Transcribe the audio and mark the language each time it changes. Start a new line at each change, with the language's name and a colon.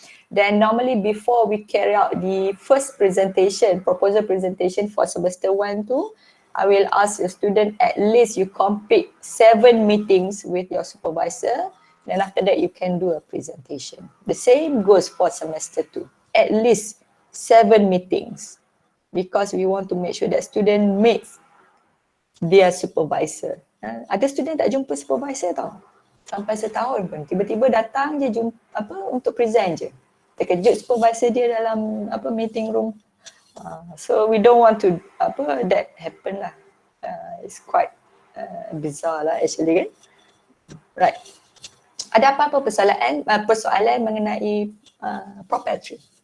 English: Then normally before we carry out the first presentation, proposal presentation for semester 1, 2, I will ask your student at least you complete 7 meetings with your supervisor. Then after that you can do a presentation. The same goes for semester 2. At least 7 meetings because we want to make sure that student meets their supervisor.
Malay: Ada student tak jumpa supervisor tau. Sampai setahun pun tiba-tiba datang je untuk present je. Terkejut supervisor dia dalam meeting room.
English: So we don't want to that happen lah. It's quite bizarre lah actually kan. Right.
Malay: Ada apa-apa persoalan mengenai proprietary?